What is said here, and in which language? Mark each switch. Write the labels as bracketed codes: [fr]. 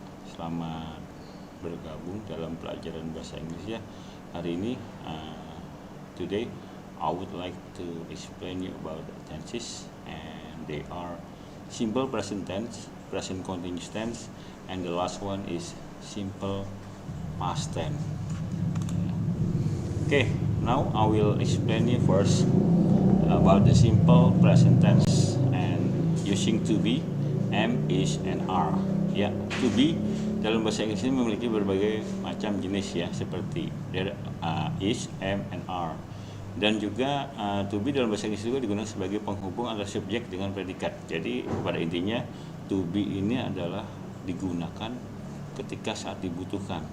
[id] Selamat bergabung dalam pelajaran bahasa Inggris ya. Hari ini, [en] today I would like to explain you about the tenses, and they are simple present tense, present continuous tense, and the last one is simple past tense. Okay, now I will explain you first about the simple present tense and using to be, am, is, and are. [id] Ya, to be dalam bahasa Inggris ini memiliki berbagai macam jenis ya, seperti there is, am, and are. Dan juga to be dalam bahasa Inggris juga digunakan sebagai penghubung antara subjek dengan predikat. Jadi pada intinya to be ini adalah digunakan ketika saat dibutuhkan.